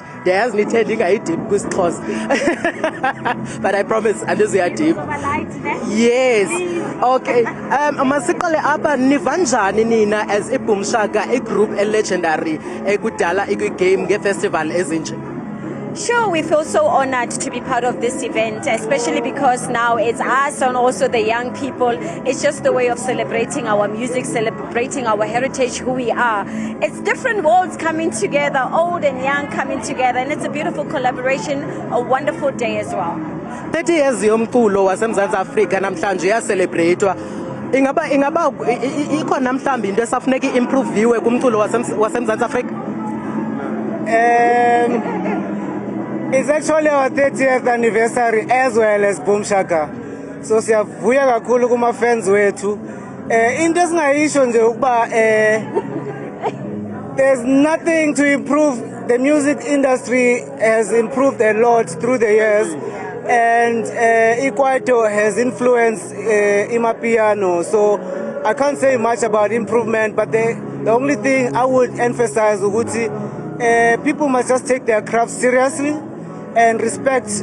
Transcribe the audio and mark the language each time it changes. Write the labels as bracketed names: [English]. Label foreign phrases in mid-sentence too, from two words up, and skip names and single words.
[Xhosa] Ndiyazi nithe ndingayidip kwisixhosa. [English] But I promise [Xhosa] andizuya deep. [English] Yes. Okay. [Xhosa] Masiqale apha niva njani nina as iBoom Shaka, [English] a group legendary [Xhosa] ekudala ikwi-game nge-festival ezinje? [English] Sure, we feel so honored to be part of this event, especially because now it's us and also the young people. It's just a way of celebrating our music, celebrating our heritage, who we are. It's different worlds coming together, old and young coming together, and it's a beautiful collaboration, a wonderful day as well. [Xhosa] 30 years yomculo waseMzantsi Afrika namhlanje yacelebratewa. Ingaba ikhona mhlawumbi into esafuneka improviwe kumculo waseMzantsi Afrika? [English] It's actually our 30th anniversary as well as Boom Shaka. [Xhosa] So siyavuya kakhulu kuma fans wethu. Into esingayisho nje ukuba [English] there's nothing to improve. The music industry has improved a lot through the years, and Ikwaito has influenced Amapiano. So I can't say much about improvement, but the only thing I would emphasize ukuthi people must just take their craft seriously and respect.